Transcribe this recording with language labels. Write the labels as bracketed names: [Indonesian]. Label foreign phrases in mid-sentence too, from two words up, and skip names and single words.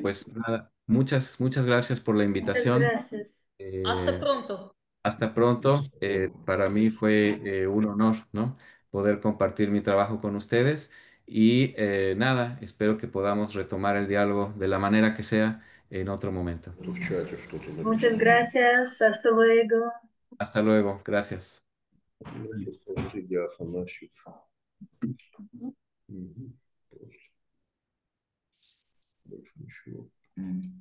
[Spanish] pues nada, muchas gracias por la muchas invitación. gracias. Hasta pronto. Hasta pronto. Para mí fue un honor, ¿no? Poder compartir mi trabajo con ustedes y nada, espero que podamos retomar el diálogo de la manera que sea en otro momento. [Russian] В чате что-то [Spanish] Muchas [Russian] написано. [Spanish] gracias. Hasta luego. Hasta luego, gracias. [Russian] Среди Афанасьев. Мгм. Просто. Больше ничего.